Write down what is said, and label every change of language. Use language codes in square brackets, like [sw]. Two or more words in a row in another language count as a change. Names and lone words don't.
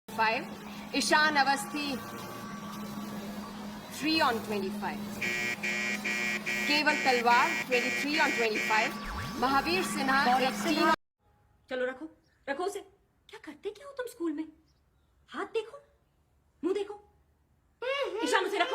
[en] 25. Ishan Avasthi, 3 on 25. Keval Talwar, 23 on 25. Mahavir Sinha, 18 on... [hi] चलो रखो रखो उसे। क्या करते क्या हो तुम स्कूल में? हाथ देखो, मुंह देखो। ईशान उसे रखो।